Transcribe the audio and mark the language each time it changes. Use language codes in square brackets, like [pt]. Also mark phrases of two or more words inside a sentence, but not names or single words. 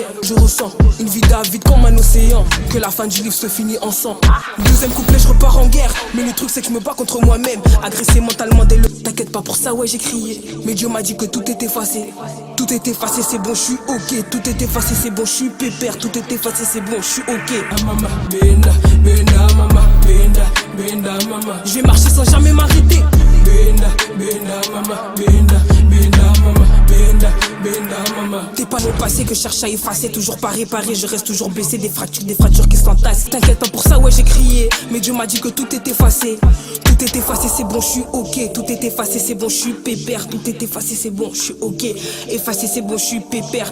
[fr] Je ressens une vie d'avide comme un océan. Que la fin du livre se finit ensemble. Deuxième couplet je repars en guerre. Mais le truc c'est que je me bats contre moi-même. Agressé mentalement dès le. T'inquiète pas pour ça ouais j'ai crié. Mais Dieu m'a dit que tout est effacé. Tout est effacé c'est bon je suis ok. Tout est effacé c'est bon je suis pépère. Tout est effacé c'est bon je suis ok. [ln] Ah mama benda benda mama benda benda mama. [fr] Je vais marcher sans jamais m'arrêter. [ln] Benda, benda, mama, benda, benda, mama, benda, benda, mama. [fr] T'es pas le passé que je cherche à effacer, toujours pas réparé, je reste toujours blessé, des fractures qui s'entassent. T'inquiète pas pour ça, ouais j'ai crié, mais Dieu m'a dit que tout est effacé. Tout est effacé, c'est bon, je suis ok. Tout est effacé, c'est bon, je suis pépère. Tout est effacé, c'est bon, je suis ok. Effacé, c'est bon, je suis pépère.